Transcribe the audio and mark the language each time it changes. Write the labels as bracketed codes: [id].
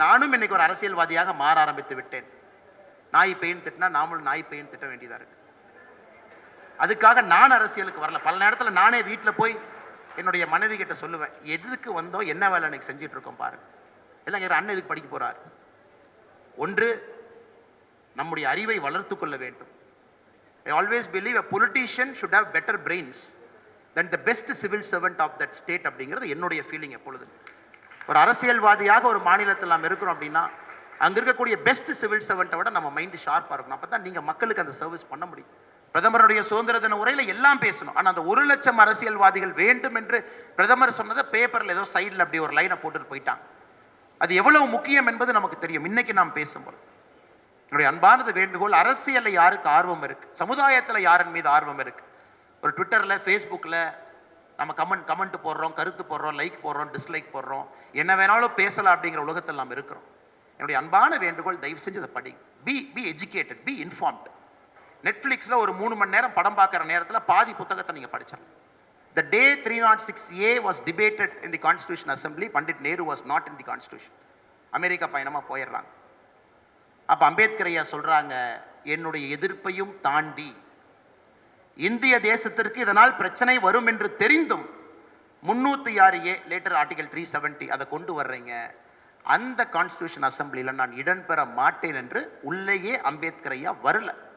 [ta] நானும் இன்னைக்கு ஒரு அரசியல்வாதியாக மாற ஆரம்பித்து விட்டேன். நாய் பெயின் திட்டினா நாமளும் நாய் பெயின் திட்ட வேண்டியதாக இருக்கு. அதுக்காக நான் அரசியலுக்கு வரல. பல நேரத்தில் நானே வீட்டில் போய் என்னுடைய மனைவி கிட்ட சொல்லுவேன், எதுக்கு வந்தோம், என்ன வேலை எனக்கு செஞ்சுட்டு இருக்கோம் பாருங்க. எல்லாம் எங்கள் அண்ணன் இதுக்கு படிக்க போறார். ஒன்று, நம்முடைய அறிவை வளர்த்து கொள்ள வேண்டும். [en] I always believe a politician should have better brains than the best civil servant of that state [ta] அப்படிங்கிறது என்னுடைய ஃபீலிங். எப்பொழுது ஒரு அரசியல்வாதியாக ஒரு மாநிலத்தில் நாம் இருக்கிறோம் அப்படின்னா அங்கே இருக்கக்கூடிய பெஸ்ட் சிவில் சர்வெண்ட்டை விட நம்ம மைண்டு ஷார்ப்பாக இருக்கணும். அப்போ தான் நீங்கள் மக்களுக்கு அந்த சர்வீஸ் பண்ண முடியும். பிரதமருடைய சுதந்திர தின உரையில் எல்லாம் பேசணும். ஆனால் அந்த 1,00,000 அரசியல்வாதிகள் வேண்டும் என்று பிரதமர் சொன்னதை பேப்பரில் ஏதோ சைடில் அப்படி ஒரு லைனை போட்டுட்டு போயிட்டாங்க. அது எவ்வளவு முக்கியம் என்பது நமக்கு தெரியும். இன்னைக்கு நாம் பேசும்போது என்னுடைய அன்பானது வேண்டுகோள், அரசியலில் யாருக்கு ஆர்வம் இருக்கு, சமுதாயத்தில் யாரின் மீது ஆர்வம் இருக்கு, ஒரு ட்விட்டரில் ஃபேஸ்புக்கில் நம்ம கமெண்ட் போடுறோம், கருத்து போடுறோம், லைக் போடுறோம், டிஸ்லைக் போடுறோம், என்ன வேணாலும் பேசலாம் அப்படிங்கிற உலகத்தில் நாம் இருக்கிறோம். என்னுடைய அன்பான வேண்டுகோள், தயவு செஞ்சு அதை படி. [en] Be educated, be informed. [ta] நெட்ஃப்ளிக்ஸில் ஒரு 3 மணி நேரம் படம் பார்க்குற நேரத்தில் பாதி புத்தகத்தை நீங்கள் படிச்சிடலாம். [en] The day 306A was debated in the Constitution Assembly, Pandit Nehru was not in the Constitution. [ta] America பயணமாக போயிடுறாங்க. அப்போ அம்பேத்கர் ஐயா சொல்கிறாங்க, என்னுடைய எதிர்ப்பையும் தாண்டி இந்திய தேசத்திற்கு இதனால் பிரச்சனை வரும் என்று தெரிந்தும் 306A லேட்டர் ஆர்டிகல் 370 அதை கொண்டு வர்றீங்க, அந்த கான்ஸ்டியூஷன் அசம்பிளியில் நான் இடம் பெற மாட்டேன் என்று உள்ளேயே அம்பேத்கர் ஐயா வரல.